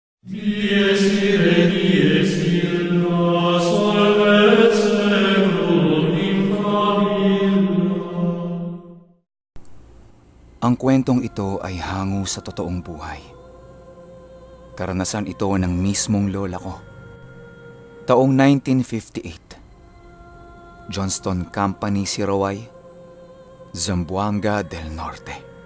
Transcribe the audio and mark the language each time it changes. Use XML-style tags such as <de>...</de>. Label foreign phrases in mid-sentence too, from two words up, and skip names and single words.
<la>Dies ire, dies illa, solvet seclum in favilla.</la> <tl>Ang kwentong ito ay hango sa totoong buhay. Karanasan ito ng mismong lola ko. Taong 1958, Johnston Company, Sirawai, Zamboanga del Norte.</tl>